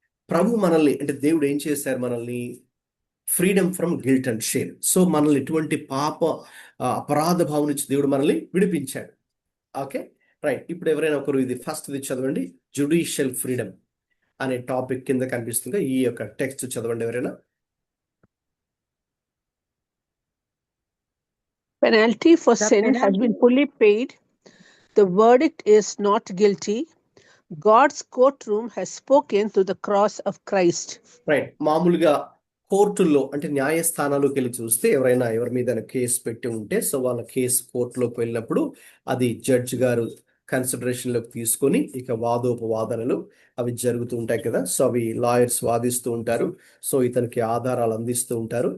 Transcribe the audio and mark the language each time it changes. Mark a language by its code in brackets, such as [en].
[te] ప్రభు మనల్ని, అంటే దేవుడు ఏం చేశారు, మనల్ని [en] Freedom from guilt and shame. [te] So మనల్ని ఎటువంటి అపరాధ భావం నుంచి దేవుడు మనల్ని విడిపించాడు. Okay, right. ఇప్పుడు ఎవరైనా ఒకరు ఇది ఫస్ట్ చదవండి, జ్యుడిషియల్ ఫ్రీడమ్ అనే టాపిక్ కింద కనిపిస్తుంది ఈ యొక్క టెక్స్ట్ చదవండి ఎవరైనా. [en] Penalty for sin has been fully paid. The verdict is not guilty. God's courtroom has spoken through the cross of Christ. Right. [te] మామూలుగా కోర్టుల్లో, అంటే న్యాయస్థానాలకు వెళ్ళి చూస్తే ఎవరైనా ఎవరి మీద కేసు పెట్టి ఉంటే, సో వాళ్ళ కేసు కోర్టులోకి వెళ్ళినప్పుడు అది జడ్జి గారు కన్సిడరేషన్లోకి తీసుకొని ఇక వాదోపవాదనలు అవి జరుగుతూ ఉంటాయి కదా. సో అవి లాయర్స్ వాదిస్తూ ఉంటారు, సో ఇతనికి ఆధారాలు అందిస్తూ ఉంటారు.